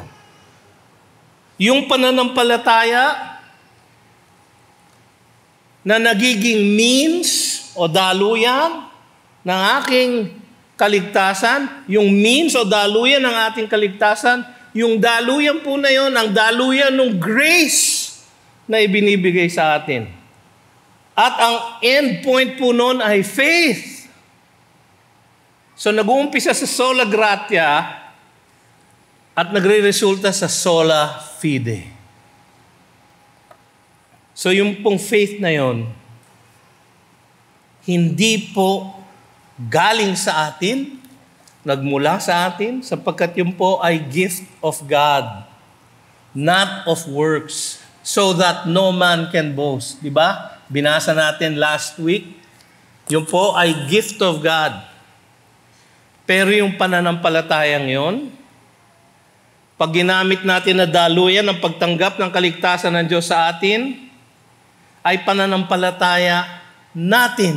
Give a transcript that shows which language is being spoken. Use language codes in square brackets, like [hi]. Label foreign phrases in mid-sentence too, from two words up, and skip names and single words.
[tl] Yung pananampalataya na nagiging means o daluyan ng aking kaligtasan, yung means o daluyan ng ating kaligtasan, yung daluyan po na yon, ang daluyan ng grace na ibinibigay sa atin. At ang [en] end point [tl] po nun ay faith. So nag-uumpisa sa [la] sola gratia [tl] at nagre-resulta sa [la] sola fide. [tl] So yung pong faith na yon, hindi po galing sa atin, nagmula sa atin, sapagkat yun po ay [en] gift of God, not of works, so that no man can boast. [tl] Diba? Binasa natin [en] last week, [tl] yun po ay [en] gift of God. [tl] Pero yung pananampalatayang yon, pag ginamit natin na daluyan ng pagtanggap ng kaligtasan ng Diyos sa atin, ay pananampalataya natin.